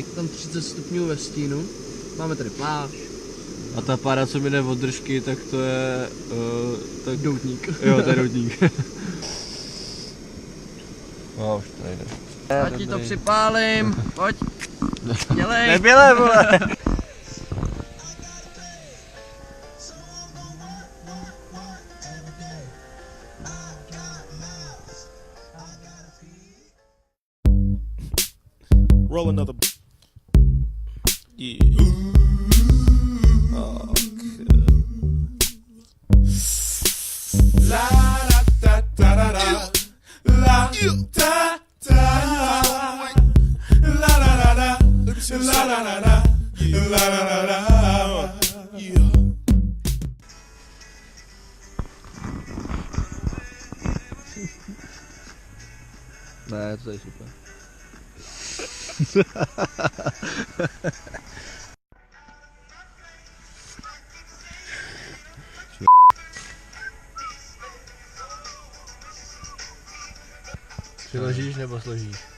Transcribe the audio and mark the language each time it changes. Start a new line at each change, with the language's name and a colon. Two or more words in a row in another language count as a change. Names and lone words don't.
Czech: Tam 30 stupňů ve stínu. Máme tady pláž. A ta pára, co mi jde od držky, tak to je... tak... Doutník. Jo, to je doutník. No, už to nejde. Já ti to připálím. Pojď. Dělej. Nebyle, vole!
English: Roll another. Yeah. Oh, la da da da da da. La da da. La la la la. La la la la. La la la la. Yeah.
Czech: Ne, to je super. Přiložíš nebo složíš?